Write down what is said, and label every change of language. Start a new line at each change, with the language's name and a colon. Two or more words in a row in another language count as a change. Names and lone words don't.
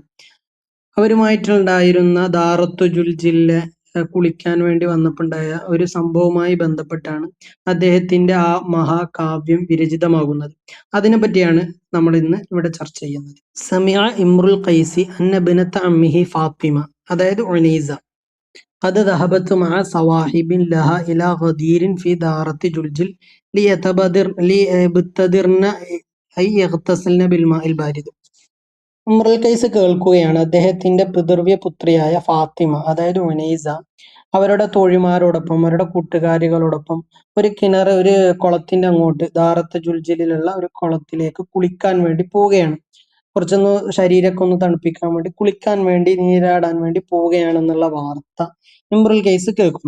Malayalam: അവരുമായിട്ടുണ്ടായിരുന്ന ദാറത്തു ജുൽജിലെ കുളിക്കാൻ വേണ്ടി വന്നപ്പോണ്ടായ ഒരു സംഭവവുമായി ബന്ധപ്പെട്ടാണ് അദ്ദേഹത്തിന്റെ ആ മഹാകാവ്യം വിരചിതമാകുന്നത്. അതിനെ പറ്റിയാണ് നമ്മൾ ഇന്ന് ഇവിടെ ചർച്ച ചെയ്യുന്നത്.
Arabic: سمع امرؤ القيس أن ابنة عمه فاطمة, അതായത് ഉനൈസ, قد ذهبت مع صواحب لها إلى غدير في دارة جلجل ليبتدرن أي يغتسلن بالماء البارد.
Malayalam: ഉമ്രുൽ ഖൈസ് കേൾക്കുകയാണ് അദ്ദേഹത്തിന്റെ പിതൃവ്യ പുത്രിയായ ഫാത്തിമ, അതായത് ഉനൈസ, അവരുടെ തോഴിമാരോടൊപ്പം അവരുടെ കൂട്ടുകാരികളോടൊപ്പം ഒരു കുളത്തിന്റെ അങ്ങോട്ട് ദാറത്ത് ജുൽജിലുള്ള ഒരു കുളത്തിലേക്ക് കുളിക്കാൻ വേണ്ടി പോവുകയാണ്. കുറച്ചൊന്ന് ശരീരമൊക്കെ ഒന്ന് തണുപ്പിക്കാൻ വേണ്ടി കുളിക്കാൻ വേണ്ടി നീരാടാൻ വേണ്ടി പോവുകയാണെന്നുള്ള വാർത്ത ഇമ്രുൽ ഖൈസ് കേൾക്കുന്നു.